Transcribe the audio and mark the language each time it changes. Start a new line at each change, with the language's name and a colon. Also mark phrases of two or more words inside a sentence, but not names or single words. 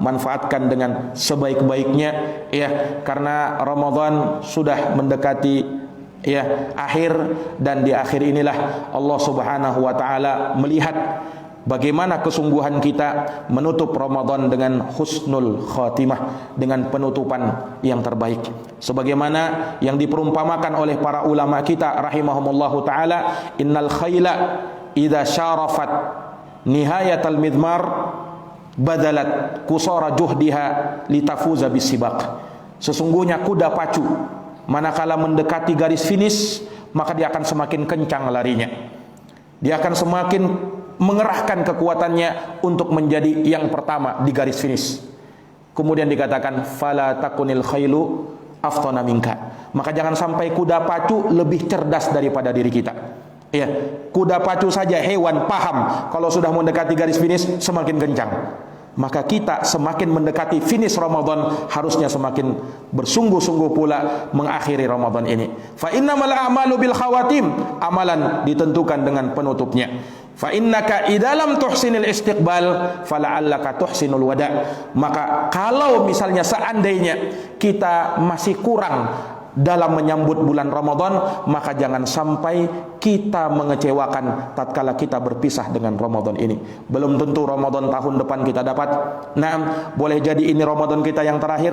Indonesian: Manfaatkan dengan sebaik-baiknya ya, karena Ramadan sudah mendekati ya akhir, dan di akhir inilah
Arabic: الله سبحانه وتعالى
Indonesian: melihat bagaimana kesungguhan kita menutup Ramadan dengan
Arabic: حسن الخاتمة,
Indonesian: dengan penutupan yang terbaik. Sebagaimana yang diperumpamakan oleh para ulama kita
Arabic: رحمهم الله تعالى, إن الخيل إذا شارفت نهاية المضمار بذلت قصارى جهدها لتفوز بالسباق.
Indonesian: Sesungguhnya kuda pacu manakala mendekati garis finish, maka dia akan semakin kencang larinya. Dia akan semakin mengerahkan kekuatannya untuk menjadi yang pertama di garis finish. Kemudian dikatakan
Arabic: فلا تكن الخيل أفطن منك.
Indonesian: Maka jangan sampai kuda pacu lebih cerdas daripada diri kita. Ya, kuda pacu saja hewan paham kalau sudah mendekati garis finish semakin kencang. Maka kita semakin mendekati finish Ramadan harusnya semakin bersungguh-sungguh pula mengakhiri Ramadan ini.
Arabic: فإنما الأعمال بالخواتيم,
Indonesian: amalan ditentukan dengan penutupnya.
Arabic: فإنك إذا لم تحسن الاستقبال فلعلك تحسن الوداع.
Indonesian: Maka kalau misalnya seandainya kita masih kurang dalam menyambut bulan Ramadan, maka jangan sampai kita mengecewakan tatkala kita berpisah dengan Ramadan ini. Belum tentu Ramadan tahun depan kita dapat. Nah, boleh jadi ini Ramadan kita yang terakhir.